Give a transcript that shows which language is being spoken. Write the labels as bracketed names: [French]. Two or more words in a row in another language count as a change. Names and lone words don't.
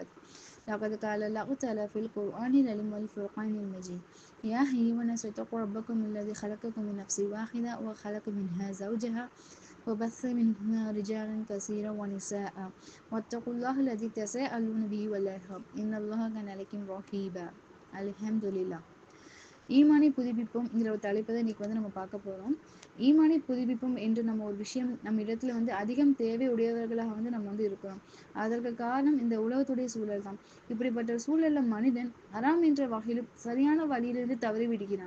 [Arabic] لقد قال الله تعالى في القرآن العظيم والفرقان المجيد يا أيها الناس اتقوا ربكم الذي خلقكم من نفس واحدة وخلق منها زوجها وبث منهما رجالا كثيرا ونساء واتقوا الله الذي تساءلون به والأرحام إن الله كان عليكم رقيبا. [Tamil] அல்ஹம்துலில்லாஹ். ஈமானை புதுப்பிப்போம்ங்கிற ஒரு தலைப்பை தான் இன்னைக்கு நம்ம பார்க்க போறோம். ஈமானை புதுப்பிப்போம் என்று நம்ம ஒரு விஷயம் நம்ம இடத்துல அதிகம் தேவை உடையவர்களாக நம்ம இருக்கிறோம். அதற்கு காரணம் இந்த உலகத்துடைய சூழல் தான். இப்படிப்பட்ட சூழல்ல மனிதன் ஹராம் என்ற வகையிலும் சரியான வழியிலிருந்து தவறி விடுகிறான்.